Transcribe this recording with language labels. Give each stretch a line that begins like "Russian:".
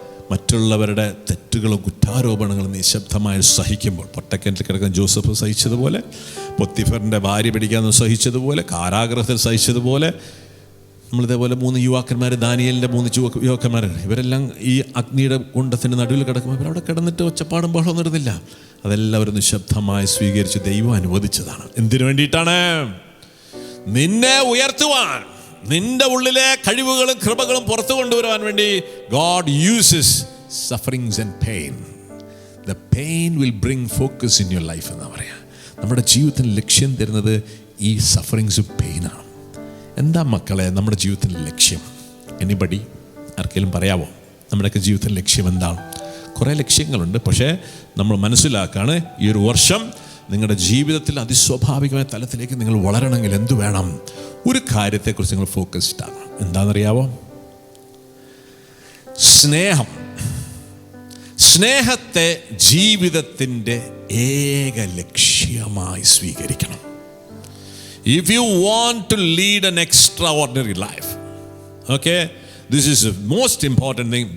Malayalam: മറ്റുള്ളവരുടെ തെറ്റുകളും കുറ്റാരോപണങ്ങളും നിശബ്ദമായി സഹിക്കുമ്പോൾ, പൊട്ടക്കിണറ്റിൽ കിടക്കുന്ന ജോസഫ് സഹിച്ചതുപോലെ, പൊത്തിഫറിൻ്റെ ഭാര്യ പിടിക്കാമെന്ന് സഹിച്ചതുപോലെ, കാരാഗ്രഹത്തിൽ സഹിച്ചതുപോലെ, നമ്മളിതേപോലെ 3 യുവാക്കന്മാർ, ദാനിയേലിൻ്റെ 3 യുവാക്കന്മാർ, ഇവരെല്ലാം ഈ അഗ്നിയുടെ കുണ്ടത്തിൻ്റെ നടുവിൽ കിടക്കുമ്പോൾ ഇവരവിടെ കിടന്നിട്ട് ഒച്ചപ്പാടും ബഹളമൊന്നും ഇരുന്നില്ല. അതെല്ലാം ഒരു നിശബ്ദമായി സ്വീകരിച്ച് ദൈവം അനുവദിച്ചതാണ്. എന്തിനു വേണ്ടിയിട്ടാണ്? നിന്നെ ഉയർത്തുവാൻ, നിന്റെ ഉള്ളിലെ കഴിവുകളും കൃപകളും പുറത്തു കൊണ്ടുവരുവാൻ വേണ്ടി.
English: God uses sufferings and pain. The pain will bring focus in your life
Malayalam: എന്നാ പറയാ. നമ്മുടെ ജീവിതത്തിന് ലക്ഷ്യം തരുന്നത് ഈ സഫറിങ്സും പെയിനാണ്. എന്താ മക്കളെ നമ്മുടെ ജീവിതത്തിൻ്റെ ലക്ഷ്യം? എനിബഡി? ആർക്കെങ്കിലും പറയാമോ? നമ്മുടെയൊക്കെ ജീവിതത്തിൻ്റെ ലക്ഷ്യം എന്താണ്? കുറേ ലക്ഷ്യങ്ങളുണ്ട്. പക്ഷേ നമ്മൾ മനസ്സിലാക്കാണ്, ഈ ഒരു വർഷം നിങ്ങളുടെ ജീവിതത്തിൽ അതിസ്വാഭാവികമായ തലത്തിലേക്ക് നിങ്ങൾ വളരണമെങ്കിൽ എന്തു വേണം? ഒരു കാര്യത്തെക്കുറിച്ച് നിങ്ങൾ ഫോക്കസ്ഡ് ആകണം. എന്താണെന്നറിയാവോ? സ്നേഹം. സ്നേഹത്തെ ജീവിതത്തിൻ്റെ ഏക ലക്ഷ്യമായി സ്വീകരിക്കണം.
English: If you want to lead an extraordinary life, okay, this is the most important thing.